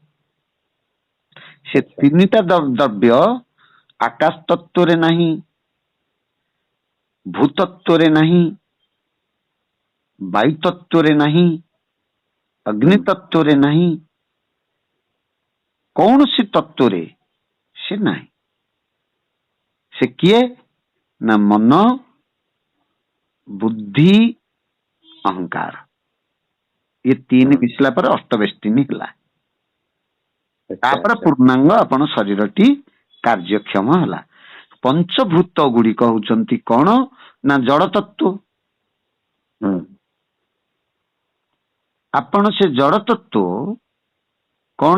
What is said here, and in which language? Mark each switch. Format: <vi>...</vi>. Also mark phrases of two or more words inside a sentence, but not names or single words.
<or>ସେ ତିନିଟା ଦ୍ରବ୍ୟ ଆକାଶ ତତ୍ଵରେ ନାହିଁ, ଭୂତତ୍ଵରେ ନାହିଁ, ବାୟୁ ତତ୍ଵରେ ନାହିଁ, ଅଗ୍ନି ତତ୍ଵରେ ନାହିଁ, କୌଣସି ତତ୍ଵରେ ସେ ନାହିଁ। ସେ କିଏ? ନା ମନ, ବୁଦ୍ଧି, ଅହଙ୍କାର। ଏ ତିନି ମିଶିଲା ପରେ ଅଷ୍ଟବେଷ୍ଟିନୀ ହେଲା। ତାପରେ ପୂର୍ଣ୍ଣାଙ୍ଗ ଆପଣ ଶରୀରଟି କାର୍ଯ୍ୟକ୍ଷମ ହେଲା। ପଞ୍ଚଭୂତ ଗୁଡିକ ହଉଛନ୍ତି କଣ? ନା ଜଡ ତତ୍ଵ। ଆପଣ ସେ ଜଡ ତତ୍ଵ କଣ?</or>